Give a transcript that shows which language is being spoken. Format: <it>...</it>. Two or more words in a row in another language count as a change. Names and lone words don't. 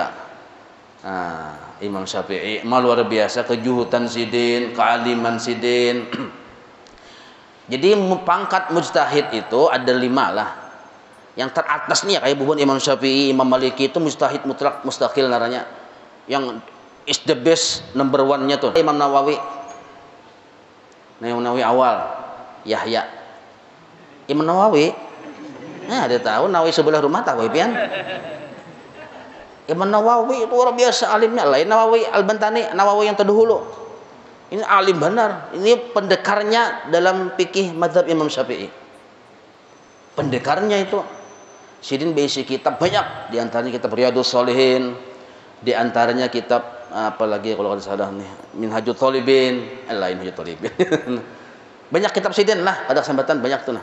<bjn>Nah, Imam Syafi'i luar biasa kejuhutan sidin, kealiman sidin. Jadi pangkat mujtahid itu ada 5 lah. Yang teratas nih ya, kayak bubuan Imam Syafi'i, Imam Maliki itu</bjn> <ar>مجتهد مطلق مستقل</ar> <bjn>naranya. Yang</bjn> <en>is the best number 1-</en> <bjn>nya tuh Imam Nawawi. Imam Nawawi awal, Yahya. Imam Nawawi, nah dia tahu Nawawi sebelah rumah tahu pian. Imam Nawawi itu luar biasa alimnya, lain Nawawi Al-Bantani, Nawawi yang terdahulu. Ini alim benar. Ini pendekarnya dalam fikih mazhab Imam Syafi'i. Pendekarnya itu. Sidin berisi kitab banyak, di antaranya kitab Riyadhus Shalihin, di antaranya kitab apalagi kalau ada salah nih Minhajul Thalibin, lain Minhajul Thalibin. Banyak kitab sidin lah, pada kesempatan banyak tuh nah.</bjn>